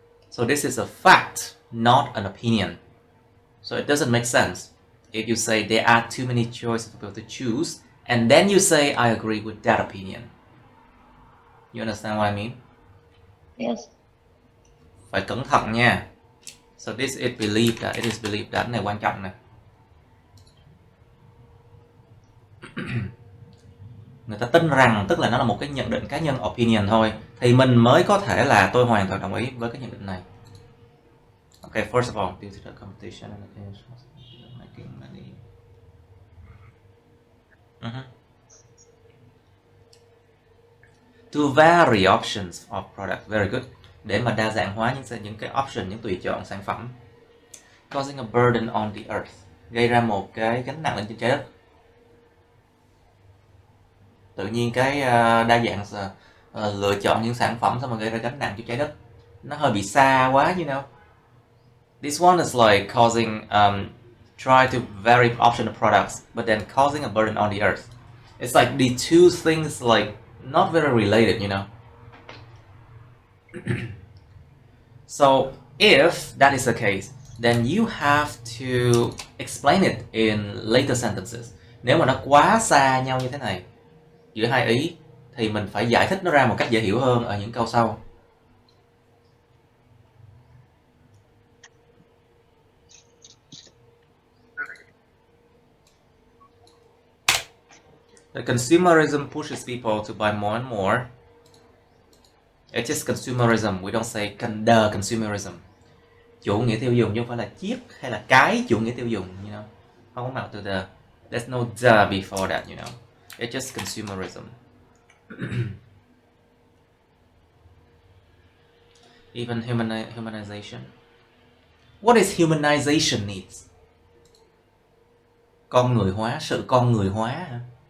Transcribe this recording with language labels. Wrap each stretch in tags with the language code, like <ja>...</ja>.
<en>So this is a fact, not an opinion. So it doesn't make sense if you say there are too many choices for people to choose, and then you say I agree with that opinion. You understand what I mean? yes.</en> <vi>Phải cẩn thận nha.</vi> <en>So this is believed that, it is believed that,</en> <vi>này quan trọng nè. Người ta tin rằng, tức là nó là một cái nhận định cá nhân, opinion thôi, thì mình mới có thể là tôi hoàn toàn đồng ý với cái nhận định này.</vi> <en>Okay, first of all, due to the competition and making money. To vary options of product, very good.</en> <vi>Để mà đa dạng hóa những cái option, những tùy chọn sản phẩm.</vi> <en>Causing a burden on the earth,</en> <vi>gây ra một cái gánh nặng lên trên trái đất. Tự nhiên cái đa dạng lựa chọn những sản phẩm xong rồi gây ra gánh nặng cho trái đất, nó hơi bị xa quá,</vi> <en>you know. This one is like causing try to vary option of products, but then causing a burden on the earth. It's like the two things like not very related, you know. So if that is the case, then you have to explain it in later sentences.</en> <vi>Nếu mà nó quá xa nhau như thế này giữa hai ý thì mình phải giải thích nó ra một cách dễ hiểu hơn ở những câu sau.</vi> <en>The consumerism pushes people to buy more and more. It's just consumerism. We don't say the consumerism.</en> <vi>Chủ nghĩa tiêu dùng chứ không phải là chiếc hay là cái chủ nghĩa tiêu dùng,</vi> <en>you know.</en> <vi>Không có mặt từ the.</vi> <en>There's no the before that, you know. It's just consumerism. Even humanization. What is humanization needs?</en> <vi>Con người hóa, sự con người hóa hả?</vi>